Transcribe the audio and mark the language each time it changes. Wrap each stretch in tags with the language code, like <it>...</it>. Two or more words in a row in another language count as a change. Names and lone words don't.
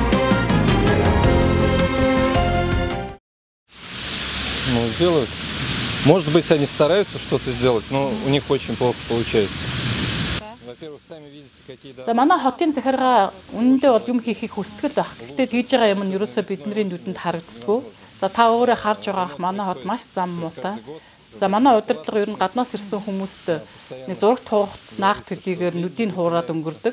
<ru>Делают Может быть, они стараются что-то сделать, но у них очень плохо получается. Во-первых, сами видите, какие</ru> <mn>За манай хотын захиргаа үнэндээ бол юм хийхийг хүсдэг байх. Гэхдээ тэгж байгаа юм нь ерөөсөө бидний нүдэнд харагддаггүй. За та өөрөө харж байгаа манай хот маш зам муутай. За манай удирдлага ер нь гаднаас ирсэн хүмүүст нэг зураг туугц наах төдийгээр нүдийг хуураад өнгөрдөг.</mn>